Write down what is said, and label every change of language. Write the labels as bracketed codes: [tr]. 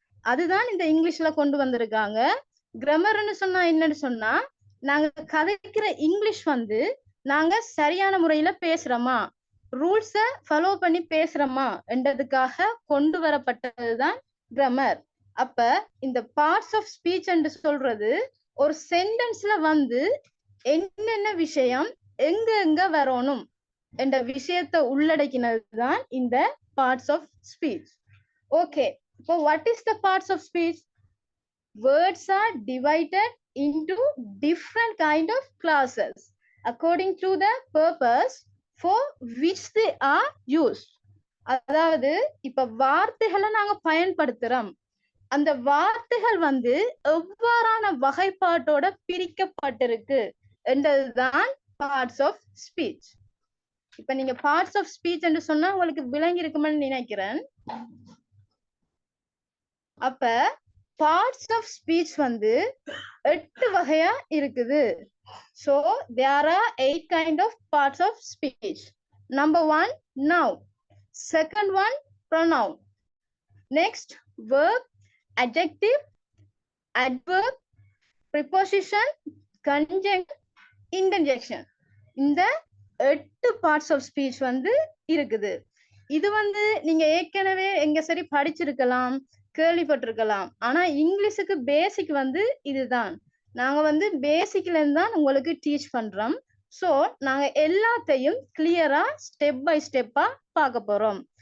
[ta] அதுதான் இந்த இங்கிலீஷ்ல கொண்டு வந்திருக்காங்க. கிராமர்னு சொன்னா என்னன்னு சொன்னா, நாங்க கதைக்கிற இங்கிலீஷ் வந்து நாங்க சரியான முறையில பேசுறோமா, ரூல்ஸ ஃபாலோ பண்ணி பேசுறோமா என்றதுக்காக கொண்டு வரப்பட்டதுதான் கிராமர். அப்ப இந்த பார்ட்ஸ் ஆஃப் ஸ்பீச் என்று சொல்றது ஒரு சென்டென்ஸ்ல வந்து என்னென்ன விஷயம் எங்க எங்க வரணும் என்ற விஷயத்தை உள்ளடக்கினதுதான் இந்த பார்ட்ஸ் ஆஃப் ஸ்பீச். ஓகே, இப்போ [en] what is the parts of speech? Words are divided into different kind of classes according to the purpose for which they are used. [ta] அதாவது இப்ப வார்த்தைகளை நாங்க பயன்படுத்துறோம், அந்த வார்த்தைகள் வந்து எவ்வாறான வகைப்பாட்டோட பிரிக்கப்பட்டிருக்கு என்றதுதான் பார்ட்ஸ் ஆஃப் ஸ்பீச். இப்ப நீங்க பார்ட்ஸ் ஆஃப் ஸ்பீச் என்று சொன்னா உங்களுக்கு விளங்கி இருக்குமென்னு நினைக்கிறேன். அப்ப பார்ட்ஸ் ஆஃப் ஸ்பீச் வந்து 8 வகையா இருக்குது. [en] So there are 8 kind of parts of speech. Number 1, noun. Second one, pronoun. Next, verb, adjective, adverb, preposition, conjunct, interjection. [ta] இந்த 8 [en] parts of speech [ta] வந்து இருக்குது. இது வந்து நீங்க ஏற்கனவே எங்க சரி படிச்சிருக்கலாம், கேள்விப்பட்டிருக்கலாம். ஆனா இங்கிலீஷுக்கு பேசிக் வந்து இதுதான். நாங்க வந்து பேசிக்ல இருந்து தான் உங்களுக்கு டீச் பண்றோம். சோ நாங்க எல்லாத்தையும் கிளியரா ஸ்டெப் பை ஸ்டெப்பா பார்க்க போறோம்.